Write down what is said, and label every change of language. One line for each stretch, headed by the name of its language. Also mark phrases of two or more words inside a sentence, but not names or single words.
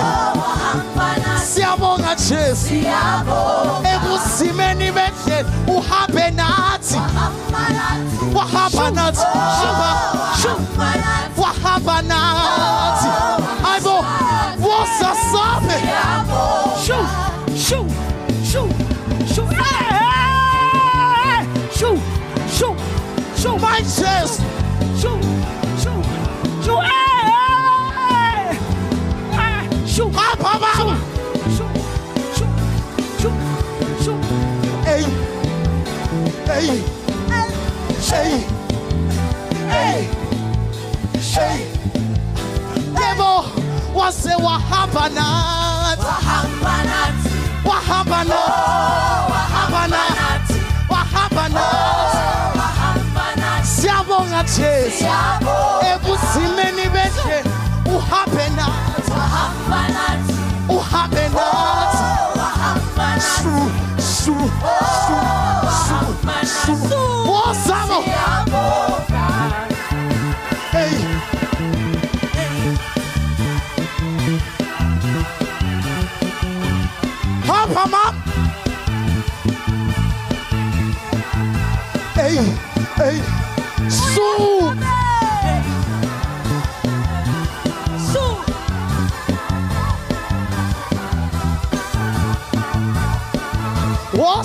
Zulu: Siyabonga Jesu. Ebusimeni bethe uhambe nathi. Wahamba nathi. Wahamba nathi. Ayibo wosa same. Shoo, shoo, shoo, shoo. Hey! Shoo, shoo, shoo.
English: My chest. Shoo, shoo, shoo. Hey! Shoo, Papa. shoo, shoo, shoo, shoo. Hey. Hey. Hey. Hey. Hey.
Zulu: Debo wase wahamba nathi. Wahamba nathi. Wahamba nathi. Siyabonga Jesu. Ebusimeni bethe uhambe nathi. Uhambe nathi. Shoo, shoo, shoo, shoo. Wosamo. Hey.
English: Papa mom. Hey, hey. Shoo. What?